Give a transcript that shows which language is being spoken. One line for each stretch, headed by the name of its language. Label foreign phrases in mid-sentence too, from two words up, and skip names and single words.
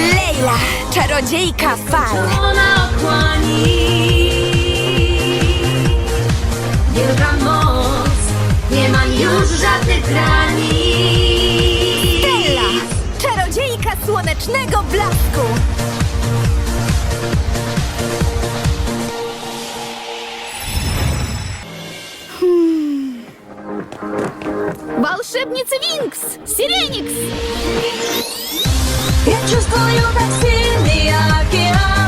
Polish: Leila! Czarodziejka fal! Ona otchłani. Wielka moc. Nie ma już żadnych granic. Stella! Czarodziejka słonecznego blasku!
Russian: Волшебница Винкс! Сиренікс! Я чувствую так сильный океан.